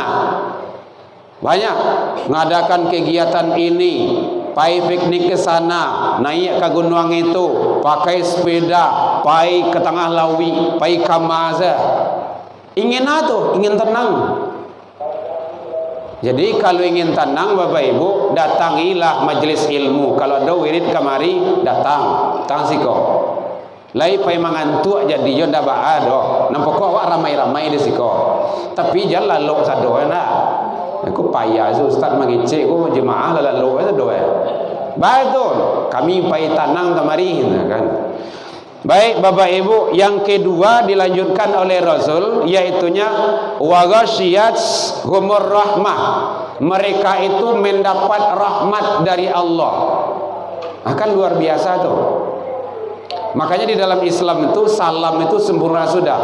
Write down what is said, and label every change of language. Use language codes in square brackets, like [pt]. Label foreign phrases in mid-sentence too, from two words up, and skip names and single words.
[id] Banyak mengadakan kegiatan ini, pai piknik ke sana, naik ke gunung itu, pakai sepeda, pai ke tengah lawi, pai ke maza. Ingin apa? Ingin tenang. Jadi kalau ingin tenang Bapak Ibu, datangilah majlis ilmu. [min] Kalau ada wirid kamari, datang siko. Lai pai mangantuk jadi yo ndak ba ado. Nampak kok awak ramai-ramai di siko. Tapi jangan lalu sado nak. Aku payah ustaz mengecek ko jemaah lalu sado. [id] Betul. [min] Kami pai tanang kamari kan. [id] Baik Bapak Ibu, yang kedua dilanjutkan oleh Rasul, yaitunya [ar] وغشيتهم الرحمة. [id] Mereka itu mendapat rahmat dari Allah. Akan luar biasa tuh. Makanya di dalam Islam itu salam itu sempurna sudah.